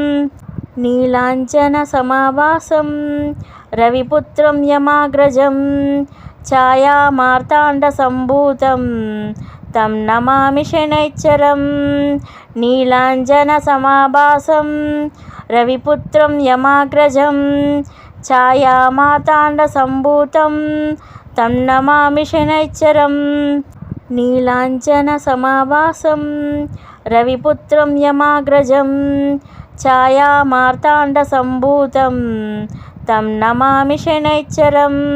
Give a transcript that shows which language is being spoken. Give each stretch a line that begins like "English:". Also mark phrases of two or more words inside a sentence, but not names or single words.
Sanskrit: नीलाञ्जनसमाभासं रविपुत्रं यमाग्रजं छायामार्ताण्डसम्भूतं तं नमामि शनैश्चरं। नीलाञ्जनसमाभासं रविपुत्रं यमाग्रजं ఛాయామాతాండసంభూతం తం నమామి శనైశ్చరం. నీలాంజనసమాభాసం రవిపుత్రం యమాగ్రజం ఛాయామార్తాండసంభూతం తం నమామి శనైశ్చరం.